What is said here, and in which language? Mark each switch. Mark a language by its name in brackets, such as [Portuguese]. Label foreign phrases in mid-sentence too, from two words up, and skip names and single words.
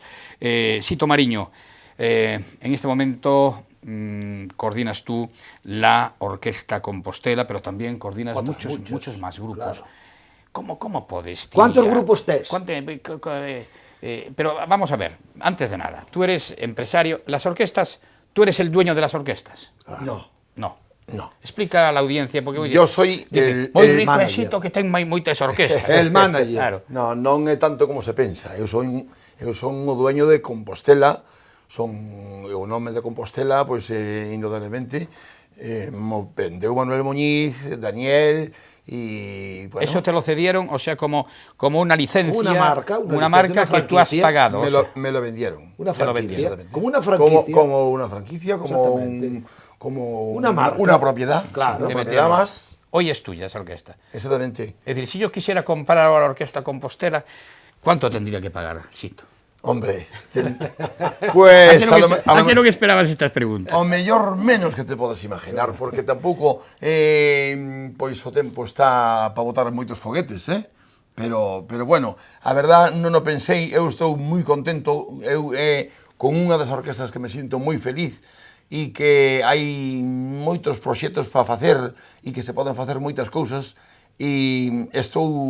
[Spanish] Sito Mariño, en este momento coordinas tú la Orquesta Compostela, pero también coordinas muchos más grupos. Claro. ¿Cómo puedes? ¿Cuántos grupos tienes? Pero vamos a ver, antes de nada, tú eres empresario, las orquestas, ¿tú eres el dueño de las orquestas? Claro. No. No. Explica a la audiencia, porque yo soy el manager. [Galician] Que ten moitas orquestas. [Spanish] El manager. Claro. [Galician] Non é tanto como se pensa. Eu son o dueño de Compostela, son o nome de Compostela, pois indudablemente mo vendeu Manuel Muñiz, Daniel, [Spanish] y bueno, eso te lo cedieron, o sea, como una licencia, una marca que tú has pagado. Me lo vendieron. Una franquicia. Como una franquicia. Como una franquicia, como una marca, una propiedad. Claro, una propiedad más. Hoy es tuya esa orquesta. Exactamente. Es decir, si yo quisiera comprar ahora la Orquesta Compostela, ¿cuánto tendría que pagar, Sito? Hombre, pues ¿a qué no que esperabas estas preguntas? [Galician] O mellor menos que te podes imaginar, porque tampouco pois o tempo está para botar moitos foguetes, pero bueno, a verdad non o pensei, eu estou moi contento, eu con unha das orquestas que me sinto moi feliz, e que hai moitos proxectos para facer e que se poden facer moitas cousas, e estou,